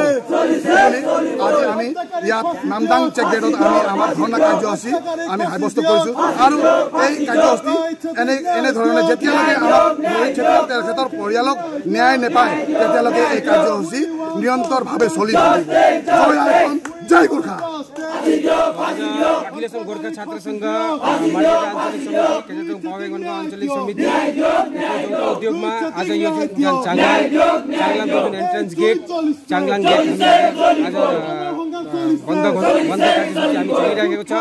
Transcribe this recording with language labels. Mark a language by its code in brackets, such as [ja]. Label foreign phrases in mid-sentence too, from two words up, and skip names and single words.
[as] আজি আমি ইয়াত নামদাং চেকগেটত আমি আমাৰ ধৰ্ণা কাৰ্যসূচী আমি সাব্যস্ত কৰিছোঁ আৰু এই কাৰ্যসূচী এনেধৰণে যেতিয়ালৈকে আমাৰ ৰোহিত ছেত্ৰী তেখেতৰ পৰিয়ালক ন্যায় নাপায় তেতিয়ালৈকে এই কাৰ্যসূচী নিৰন্তৰভাৱে চলি থাকিব। জয় গোৰ্খা। [ne] अखिल असम गोर्खा छात्र संघ मार्गेटा आञ्चलिक समिति केजरजोङ पावेगनको आञ्चलिक समिति उद्योगमा आज यो जुन चाङलाङको जुन [en] entrance gate [ne] चाङलाङ गेट आज बन्द कार्यसूची हामी चलिरहेको छ।